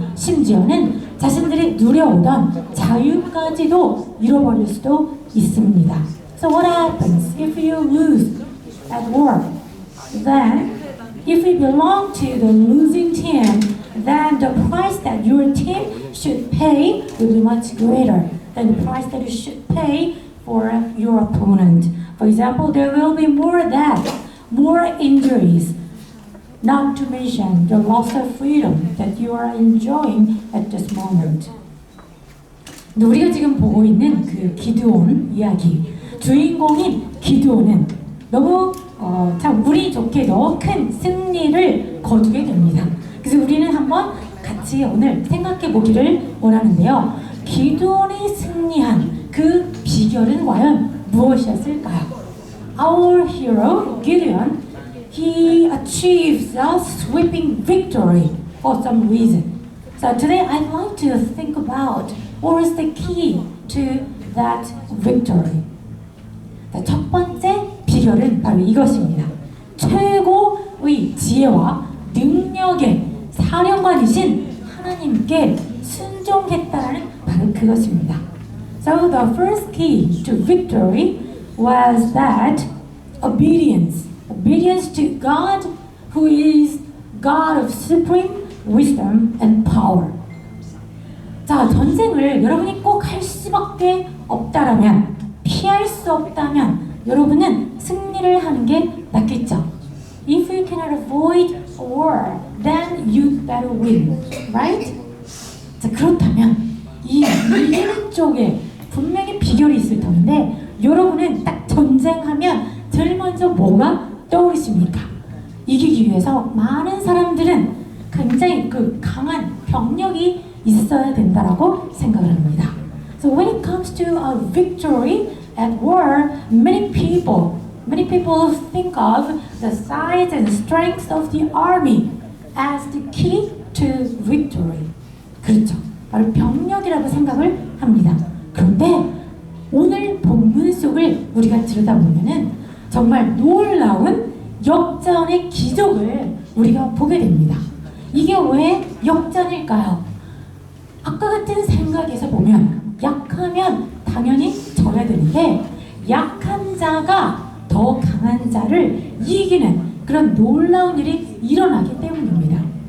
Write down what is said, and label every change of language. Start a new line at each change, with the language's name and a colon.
Korean: 심지어는 자신들이 누려오던 자유까지도 잃어버릴 수도 있습니다.
English: So what happens if you lose at war? Then, if you belong to the losing team, then the price that your team should pay will be much greater than the price that you should pay for your opponent. For example, there will be more death, more injuries, not to mention the loss of freedom that you are enjoying at this moment.
Korean: 근데 우리가 지금 보고 있는 그 기드온 이야기, 주인공인 기드온은 너무 참 운이 좋게도 큰 승리를 거두게 됩니다. 그래서 우리는 한번 같이 오늘 생각해 보기를 원하는데요. 기드온이 승리한 그 비결은 과연 무엇이었을까요?
English: Our hero, Gideon, he achieves a sweeping victory for some reason. So today I'd like to think about what is the key to that victory.
Korean: 첫 번째 비결은 바로 이것입니다. 최고의 지혜와 능력의 사령관이신 하나님께 순종했다라는 바로 그것입니다.
English: So the first key to victory was that obedience. Obedience to God, who is God of supreme wisdom and power.
Korean: 자, 전쟁을 여러분이 꼭 할 수밖에 없다라면, 피할 수 없다면 여러분은 승리를 하는 게 낫겠죠.
English: If you cannot avoid a war, then you better win, right?
Korean: 자, 그렇다면 이 이기는 쪽에 분명히 비결이 있을 텐데 여러분은 딱 전쟁하면 제일 먼저 뭐가 떠오르십니까? 이기기 위해서 많은 사람들은 굉장히 그 강한 병력이 있어야 된다라고 생각을 합니다.
English: So when it comes to a victory at war, many people think of the size and strength of the army as the key to victory.
Korean: 그렇죠. 바로 병력이라고 생각을 합니다. 그런데 오늘 본문 속을 우리가 들여다보면은 정말 놀라운 역전의 기적을 우리가 보게 됩니다. 이게 왜 역전일까요? 아까 같은 생각에서 보면 약하면 당연히 져야 되는데 약한 자가 더 강한 자를 이기는 그런 놀라운 일이 일어나기 때문입니다.